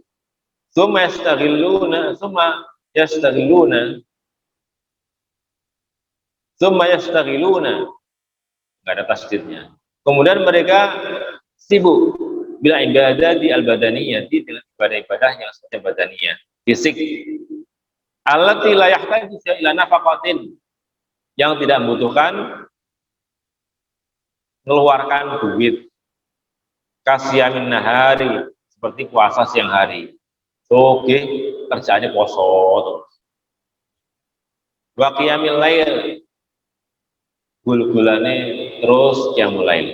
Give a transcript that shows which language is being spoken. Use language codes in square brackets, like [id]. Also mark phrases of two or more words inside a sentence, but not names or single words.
[ar] ثم يشتغلون, [id] enggak ada tasdidnya. Kemudian mereka sibuk bila ibadah di al-badaniyah, dengan ibadah-ibadah yang sifatnya badaniyah, fisik. [ar] التي لا يحتاج إلى نفقة, [id] yang tidak membutuhkan mengeluarkan duit. [ar] كصيام النهار, [id] seperti puasa siang hari. Oke, kerjaannya poso terus. [ar] وقيام الليل, [jv] gul-gulane terus [ar] قيام الليل.